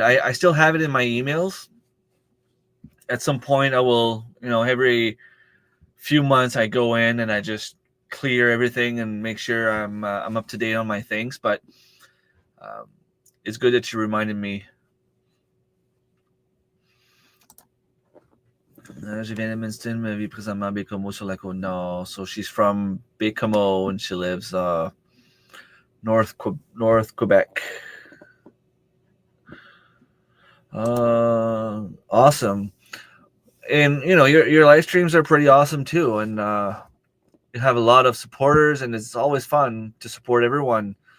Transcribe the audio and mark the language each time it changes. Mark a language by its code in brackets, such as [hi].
[en] I still have it in my emails. At some point I will, every few months I go in and I just clear everything and make sure I'm up to date on my things. But it's good that you reminded me. [fr] Je viens de Winston, mais vit présentement à Bécomo sur la côte nord. [en] So she's from Bécomo and she lives North Quebec. Awesome. And your live streams are pretty awesome too, and you have a lot of supporters, and it's always fun to support everyone.